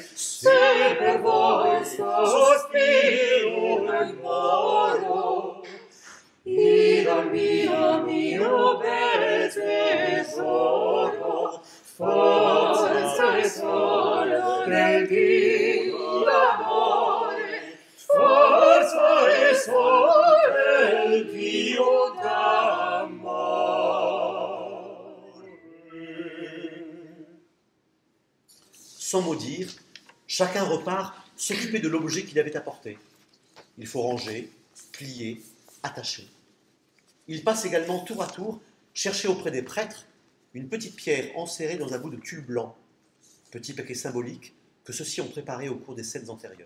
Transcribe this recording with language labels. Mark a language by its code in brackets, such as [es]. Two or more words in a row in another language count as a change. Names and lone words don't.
[it] Se per voi sospiro e moro, idol mio bel tesoro, forza e solo del Dio d'amore, forza e solo del Dio d'amore. [fr] Sans mot dire, chacun repart s'occuper de l'objet qu'il avait apporté. Il faut ranger, plier, attacher. Il passe également tour à tour chercher auprès des prêtres une petite pierre enserrée dans un bout de tulle blanc, petit paquet symbolique que ceux-ci ont préparé au cours des scènes antérieures.